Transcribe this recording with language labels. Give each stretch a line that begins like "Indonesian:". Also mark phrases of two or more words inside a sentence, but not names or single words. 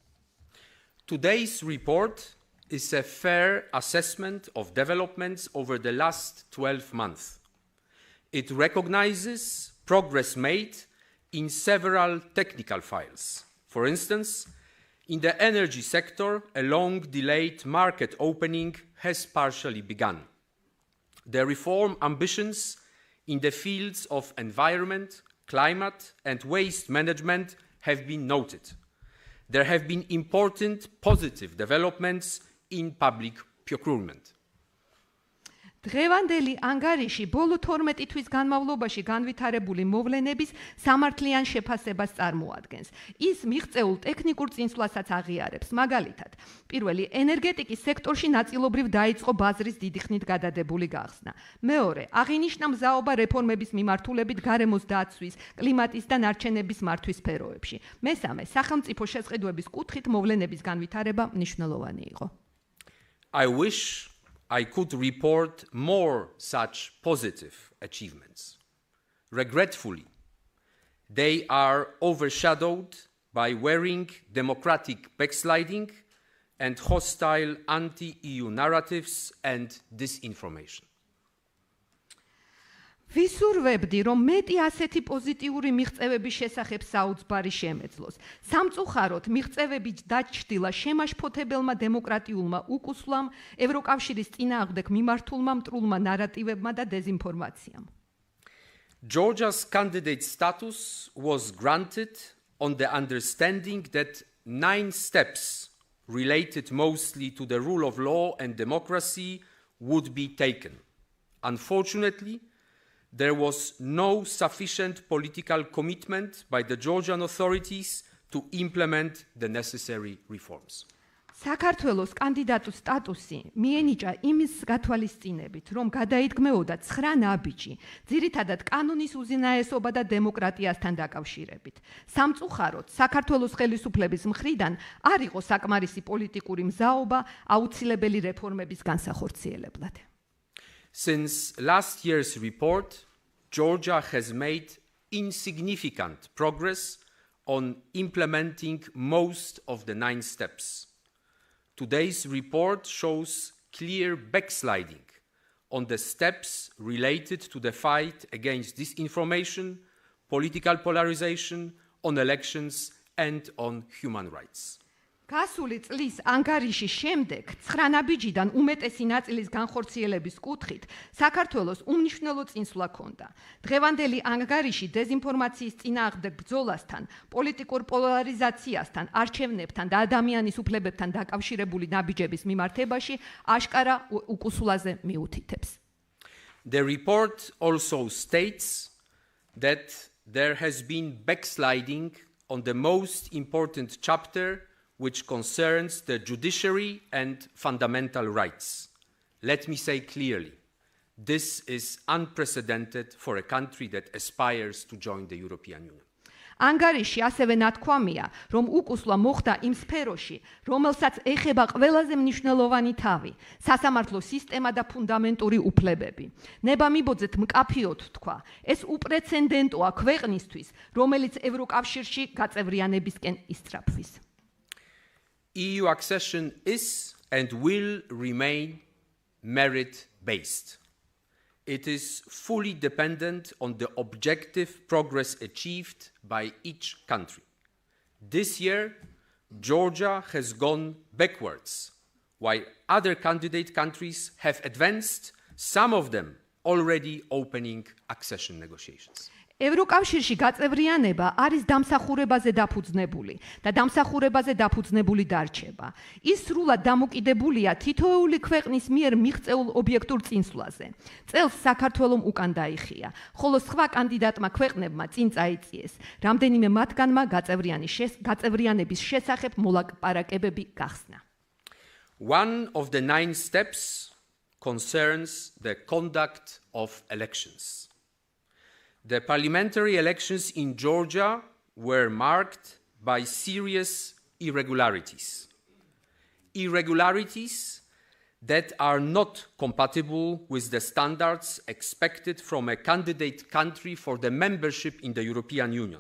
English: Today's report is a fair assessment of developments over the last 12 months. It recognizes progress made in several technical files. For instance, In the energy sector, a long-delayed market opening has partially begun. The reform ambitions in the fields of environment, climate, and waste management have been noted. There have been important positive developments in public procurement.
Georgian: დღევანდელი ანგარიში ბოლო 12 თვის განმავლობაში განვითარებული მოვლენების სამართლიან შეფასებას წარმოადგენს. ის მიღწეულ ტექნიკურ წინსვლასაც აღიარებს. მაგალითად, პირველი, ენერგეტიკის სექტორში ნაწილობრივ დაიწყო ბაზრის დიდი ხნით გადადებული გახსნა. მეორე, აღინიშნა მზაობა რეფორმების მიმართულებით გარემოს დაცვის, კლიმატის და ნარჩენების მართვის სფეროებში. მესამე, სახელმწიფო შესყიდვების კუთხით მოვლენების განვითარება მნიშვნელოვანი იყო.
English: I wish I could report more such positive achievements. Regretfully, they are overshadowed by worrying democratic backsliding and hostile anti-EU narratives and disinformation.
Georgian: ვისურვებდი, რომ მეტი ასეთი პოზიტიური მიღწევების შესახებ საოცბარი შემეძლოს. სამწუხაროდ, მიღწევები დაჩრდილა შემაშფოთებელმა დემოკრატიულმა უკუსვლამ, ევროკავშირის წინააღმდეგ მიმართულმა მტრულმა ნარატივებმა და დეზინფორმაციამ.
English: Georgia's candidate status was granted on the understanding that 9 steps related mostly to the rule of law and democracy would be taken. Unfortunately, there was no sufficient political commitment by the Georgian authorities to implement the necessary reforms.
Georgian: საქართველოს კანდიდატის სტატუსი მიენიჭა იმის გათვალისწინებით, რომ გადაიდგმეოდა 9 ნაბიჯი, ძირითადად კანონის უზენაესობა და დემოკრატიასთან დაკავშირებით. სამწუხაროდ, საქართველოს ხელისუფლების მხრიდან არ იყო საკმარისი პოლიტიკური მზაობა აუცილებელი რეფორმების განსახორციელებლად.
English: Since last year's report, Georgia has made insignificant progress on implementing most of the 9 steps. Today's report shows clear backsliding on the steps related to the fight against disinformation, political polarization, on elections, and on human rights.
Georgian: გასული წლის ანგარიშის შემდეგ 9 ნაბიჯიდან უმეტესი ნაწილის განხორციელების კუთხით საქართველოს უმნიშვნელო წინსვლა ჰქონდა. დღევანდელი ანგარიში დეზინფორმაციის წინააღმდეგ ბრძოლასთან, პოლიტიკურ პოლარიზაციასთან, არჩევნებთან და ადამიანის უფლებებთან დაკავშირებული ნაბიჯების მიმართებაში აშკარა უკუსვლაზე მიუთითებს.
English: The report also states that there has been backsliding on the most important chapter which concerns the judiciary and fundamental rights. Let me say clearly, this is unprecedented for a country that aspires to join the European Union.
Georgian: ანგარიში ასევე ნათქვამია, რომ უკუსვლა მოხდა იმ სფეროში, რომელსაც ეხება ყველაზე მნიშვნელოვანი თავი, სასამართლო სისტემა და ფუნდამენტური უფლებები. ნებამიბოძეთ მკაფიოდ თქვა, ეს უპრეცედენტოა ქვეყნისთვის, რომელიც ევროკავშირში გაწევრიანებისკენ ისწრაფვის.
English: EU accession is and will remain merit-based. It is fully dependent on the objective progress achieved by each country. This year, Georgia has gone backwards, while other candidate countries have advanced, some of them already opening accession negotiations.
Georgian: ევროკავშირში გაწევრიანება არის დამსახურებაზე დაფუძნებული და დამსახურებაზე დაფუძნებული დარჩება. ის სრულად დამოკიდებულია თითოეული ქვეყნის მიერ მიღწეულ ობიექტურ წინსვლაზე. წელს საქართველომ უკან დაიხია, ხოლო სხვა კანდიდატმა ქვეყნებმა წინ წაიწიეს. რამდენიმე მათგანმა გაწევრიანების შესახებ მოლაპარაკებები გახსნა.
English: One of the 9 steps concerns the conduct of elections. The parliamentary elections in Georgia were marked by serious irregularities. Irregularities that are not compatible with the standards expected from a candidate country for the membership in the European Union.